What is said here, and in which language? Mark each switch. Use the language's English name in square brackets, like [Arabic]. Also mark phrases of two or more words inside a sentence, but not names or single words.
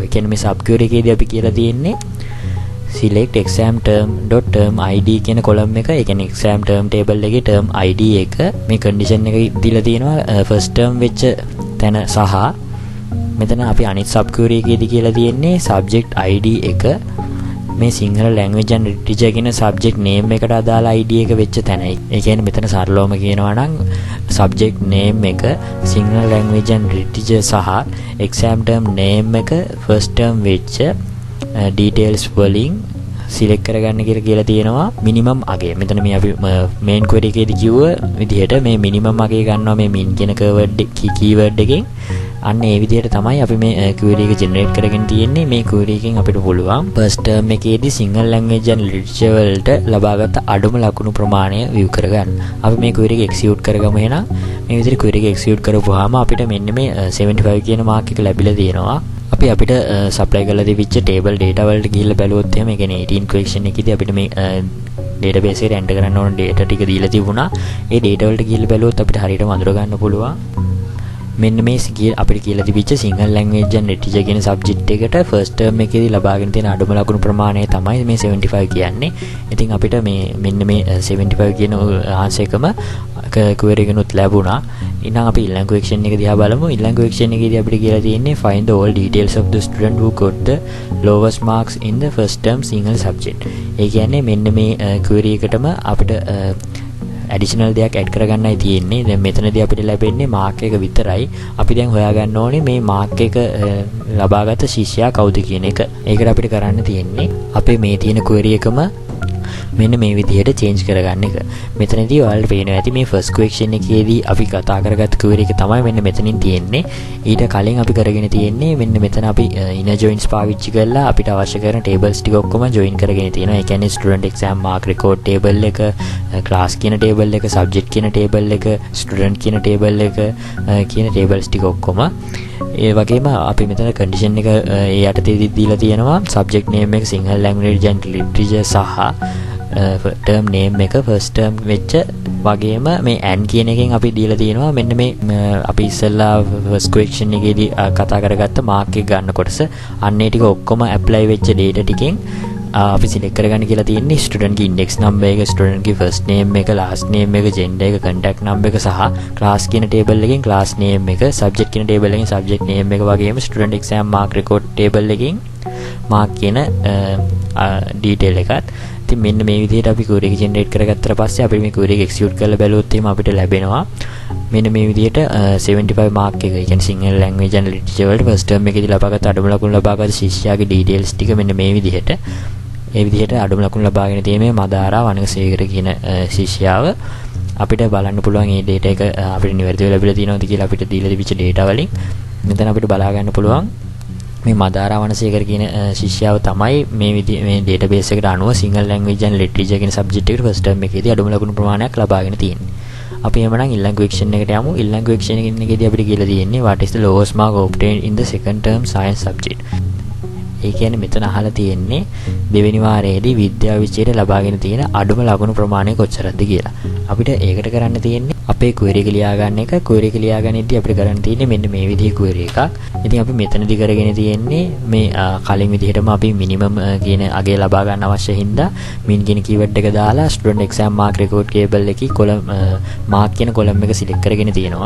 [Sinhala] ඒ කියන්නේ මේ subquery එකේදී අපි කියලා තියෙන්නේ [English] select exam term dot term id [Sinhala] කියන column එක. ඒ කියන්නේ [English] exam term table [Sinhala] එකේ [English] term id [Sinhala] එක මේ condition එක දීලා තියෙනවා [English] first term [Sinhala] වෙච්ච තැන සහ මෙතන අපි අනිත් subquery එකේදී කියලා තියෙන්නේ [English] subject id [Sinhala] එක මේ සිංහල [English] language and literature [Sinhala] කියන [English] subject name [Sinhala] එකට අදාළ id එක වෙච්ච තැනයි. ඒ කියන්නේ මෙතන සරලවම කියනවා නම් [English] subject name [Sinhala] එක සිංහල [English] language and literature [Sinhala] සහ [English] exam term name [Sinhala] එක [English] first term [Sinhala] වෙච්ච details වලින් select කරගන්න කියලා තියෙනවා minimum අගය. මෙතන මේ අපි [English] main query [Sinhala] එකේදී කිව්ව විදිහට මේ minimum අගය ගන්නවා මේ min කියන keyword එකෙන්. අන්න ඒ විදිහට තමයි අපි මේ query එක generate කරගෙන තියෙන්නේ. මේ query එකෙන් අපිට පුළුවන් [English] first term [Sinhala] එකේදී [English] single language and literature [Sinhala] වලට ලබාගත් අඩුම ලකුණු ප්‍රමාණය view කරගන්න. අපි මේ query එක execute කරගමු එහෙනම්. මේ විදිහට query එක execute කරපුවාම අපිට මෙන්න මේ 75 කියන mark එක ලැබිලා තියෙනවා. අපි අපිට supply කරලා දෙවිච්ච [English] table data [Sinhala] වලට ගිහිල්ලා බැලුවොත් එහෙම ඒ කියන්නේ 18 question එකේදී අපිට මේ database එකට enter කරන්න ඕන data ටික දීලා තිබුණා. ඒ data වලට ගිහිල්ලා බැලුවොත් අපිට හරියටම අඳුර ගන්න පුළුවන්. මෙන්න මේ අපිට කියලා තිබිච්ච සිංහල [English] language and literature [Sinhala] කියන subject එකට [English] first term [Sinhala] එකේදී ලබාගෙන තියෙන අඩුම ලකුණු ප්‍රමාණය තමයි මේ 75 කියන්නේ. ඉතින් අපිට මේ මෙන්න මේ 75 කියන answer එකම query එකනොත් ලැබුණා. ඉතින් අපි ඊළඟ question එක දිහා බලමු. ඊළඟ question එකේදී අපිට කියලා තියෙන්නේ [English] find all details of the student who got the lowest marks in the first term single subject. ඒ කියන්නේ මෙන්න මේ query එකටම අපිට additional දෙයක් add කරගන්නයි තියෙන්නේ. දැන් මෙතනදී අපිට ලැබෙන්නේ mark එක විතරයි. අපි දැන් හොයාගන්න ඕනේ මේ mark එක ලබාගත් ශිෂ්‍යයා කවුද කියන එක. ඒකට අපිට කරන්න තියෙන්නේ අපේ මේ තියෙන query එකම මෙන්න මේ විදිහට change කරගන්න එක. මෙතනදී ඔයාලට පේනවා ඇති මේ first question එකේදී අපි කතා කරගත්ත query එක තමයි මෙන්න මෙතනින් තියෙන්නේ. ඊට කලින් අපි කරගෙන තියෙන්නේ මෙන්න මෙතන අපි inner joins පාවිච්චි කරලා අපිට අවශ්‍ය කරන tables ටික ඔක්කොම join කරගෙන තියෙනවා. ඒ කියන්නේ student exam mark record table එක, class කියන table එක, subject කියන table එක, student කියන table එක කියන tables ටික ඔක්කොම. ඒ වගේම අපි මෙතන condition එක ඒ යටතේදී දීලා තියෙනවා subject name එක සිංහල language and literature සහ term name එක first term වෙච්ච වගේම මේ and කියන එකෙන් අපි දීලා තියෙනවා මෙන්න මේ අපි ඉස්සෙල්ලා first question එකේදී කතා කරගත්ත mark එක ගන්න කොටස අන්න ඒ ටික ඔක්කොම apply වෙච්ච data ටිකෙන් අපි select කරගන්න කියලා තියෙන්නේ student ගේ index number එක, student ගේ first name එක, last name එක, gender එක, contact number එක සහ class කියන table එකෙන් class name එක, subject කියන table එකෙන් subject name එක වගේම student exam mark record table එකෙන් mark කියන detail එකත් ඉතින් මෙන්න මේ විදිහට අපි query එක generate කරගත්තට පස්සේ අපි මේ query එක execute කරලා බැලුවොත් එහෙම අපිට ලැබෙනවා මෙන්න මේ විදිහට 75 මාක් එක. ඒ කියන්නේ සිංහල language and literature වලට first term එකේදී ලබාගත් අඩුම ලකුණු ලබාගත් ශිෂ්‍යයාගේ details ටික මෙන්න මේ විදිහට. ඒ විදිහට අඩුම ලකුණු ලබාගෙන තියෙන මේ මදාරා වනකසේකර කියන ශිෂ්‍යයාව අපිට බලන්න පුළුවන් මේ data එක අපිට නිවැරදිව ලැබිලා තියෙනවද කියලා අපිට දීලා තිබිච්ච data වලින් මෙතන අපිට බලා ගන්න පුළුවන් මේ මදාරා වනසේකර කියන ශිෂ්‍යයාව තමයි මේ database එකට අනුව සිංහල language and literature කියන subject එකට first term එකේදී අඩුම ලකුණු ප්‍රමාණයක් ලබාගෙන තියෙන්නේ. අපි එහෙමනම් ඊළඟ question එකට යමු. ඊළඟ question එකේදී අපිට කියලා තියෙන්නේ what is the lowest mark obtained in the second term science subject. ඒ කියන්නේ මෙතන අහලා තියෙන්නේ දෙවෙනි වාරයේදී විද්‍යාව විෂයයට ලබාගෙන තියෙන අඩුම ලකුණු ප්‍රමාණය කොච්චරද කියලා. අපිට ඒකට කරන්න තියෙන්නේ අපේ query එක ලියා ගන්න එක. query එක ලියා ගන්නෙද්දී අපිට කරන්න තියෙන්නේ මෙන්න මේ විදිහේ query එකක්. ඉතින් අපි මෙතනදී කරගෙන තියෙන්නේ මේ කලින් විදිහටම අපි minimum කියන අගය ලබා ගන්න අවශ්‍ය හින්දා min කියන keyword එක දාලා student exam mark record table එකේ column mark කියන column එක select කරගෙන තියෙනවා.